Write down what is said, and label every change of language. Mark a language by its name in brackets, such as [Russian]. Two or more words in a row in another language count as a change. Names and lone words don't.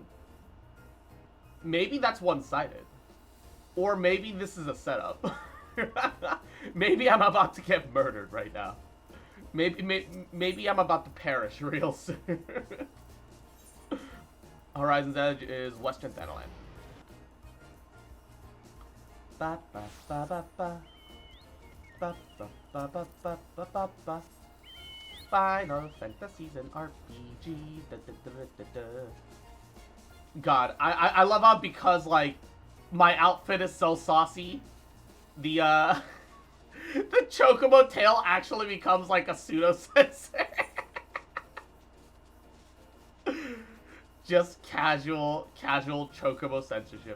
[English] Maybe that's one-sided. Or maybe this is a setup. Maybe I'm about to get murdered right now. Maybe I'm about to perish real soon. Horizon's Edge is Western Thanaland. Ba ba ba ba ba. Ba ba ba ba ba ba ba ba. Final Fantasies and RPGs. Da, da, da, da, da. God, I love how because like my outfit is so saucy, the the chocobo tail actually becomes like a pseudo sensor. Just casual chocobo censorship.